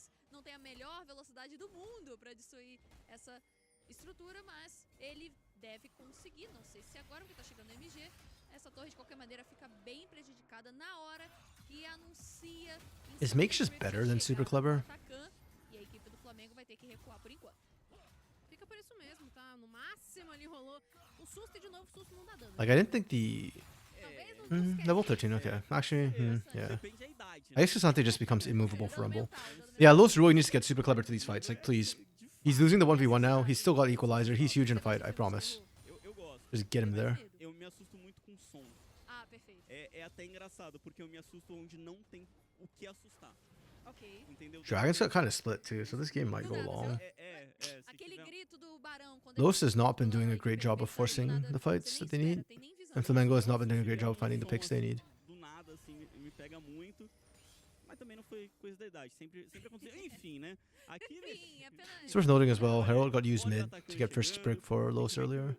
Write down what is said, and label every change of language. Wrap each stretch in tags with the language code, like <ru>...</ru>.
<pt>Não tem a melhor velocidade do mundo para destruir essa estrutura, mas ele deve conseguir. Não sei se agora, porque tá chegando o MG, essa torre de qualquer maneira fica bem prejudicada na hora que anuncia.</pt> <en>Is Makes just better than Super Clever?</en> <pt>E a equipe do Flamengo vai ter que recuar por enquanto. Fica por isso mesmo, tá? No máximo ali rolou um susto e de novo susto não dá dano.</pt> <en>Like, I didn't think the... level 13, okay. Actually, yeah. I guess Cassante just becomes immovable for Rumble. Yeah, Los really needs to get Super Clever to these fights. Like, please. He's losing the 1v1 now. He's still got Equalizer. He's huge in a fight, I promise. Just get him there.</en> <pt>Eu me assusto muito com som. Ah, perfeito. É até engraçado, porque eu me assusto onde não tem o que assustar. Ok. Entendeu?</pt> <en>Dragons got kind of split too, so this game might go long.</en> <pt>Aquele grito do Barão quando</pt> <en>Los has not been doing a great job of forcing the fights that they need. And Flamengo has not been doing a great job of finding the picks they need.</en> <pt>Do nada, assim, me pega muito. Mas também não foi coisa da idade. Sempre aconteceu. Enfim, né? Aqui,</pt> <en>It's worth noting as well, Herald got used mid to get first break for Los earlier.</en>